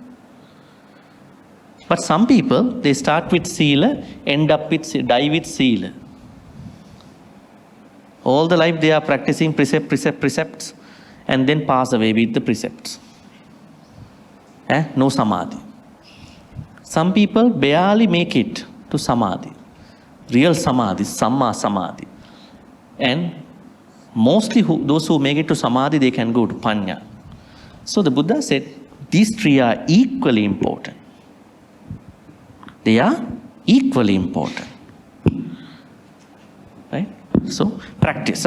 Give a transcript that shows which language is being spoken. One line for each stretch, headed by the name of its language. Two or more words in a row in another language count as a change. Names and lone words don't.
English: But some people, they start with sila, die with sila. All the life they are practicing precepts, and then pass away with the precepts. No samadhi. Some people barely make it to samadhi. Real samadhi,
Pali: samma samadhi.
English: And mostly those who make it to samadhi, they can go to panya. So the Buddha said, these three are equally important. They are equally important. Right? So, practice.